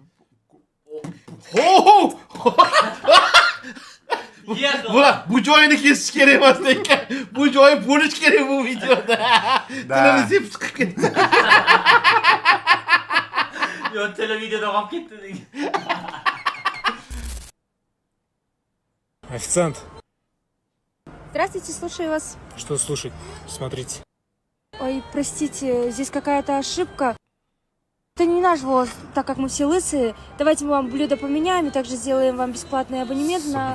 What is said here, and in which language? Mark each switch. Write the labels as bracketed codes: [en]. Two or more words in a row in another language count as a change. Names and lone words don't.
[uz] Bu joyini kesish kerak emas ekan. Bu joyi bo'lish kerak bu videoda. Tilini zip chiqib ketdi. Yo, televideniyada qolib ketdi degan. [ru] Официант. Здравствуйте, слушаю вас. Что слушать? Смотрите. Ой, простите, здесь какая-то ошибка. Это не наш ВОЗ, так как мы все лысые. Давайте мы вам блюдо поменяем и также сделаем вам бесплатный абонемент на...